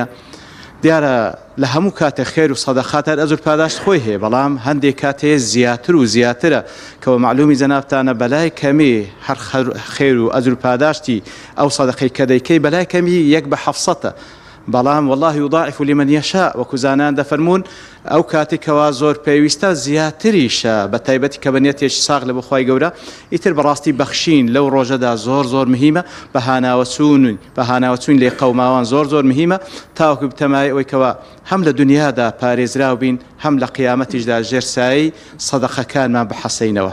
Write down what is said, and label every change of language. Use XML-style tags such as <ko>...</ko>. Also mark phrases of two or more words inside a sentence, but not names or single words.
<ckb>دیارە لە هەموو کاتێک خێر و سەدەقات هەر ئەجر پاداشت خۆی هەیە بەڵام هەندێک کاتەیە زیاتر و زیاترە کەوە معلومی جەنابتانە بەلای کەمی هەر خێر و ئەجر پاداشتی ئەو سەدەقەی کە دەیکەی بەلای کەمی 1/700 بەڵام</ckb> <ar>والله یضاعف لمن یشاء</ar> <ckb>وەکو زانایان دەفەرمون ئەو کاتێکەوە زۆر پێویستە زیاتریشە بە تایبەتی کە بەنیەتێکی ساغ لە بەخوای گەورە ئیتر بەڕاستی بەخشین لەو ڕۆژەدا زۆر مهمە بەهاناوەچوون لێ قەوماوان زۆر مهمە تاوەکو بتەمای ئەوەی کەوە هەم لە دنیادا پارێزراو بین هەم لە قیامەتیشدا ژێرسایی سەدەقەکانمان بحەسەینەوە.</ckb>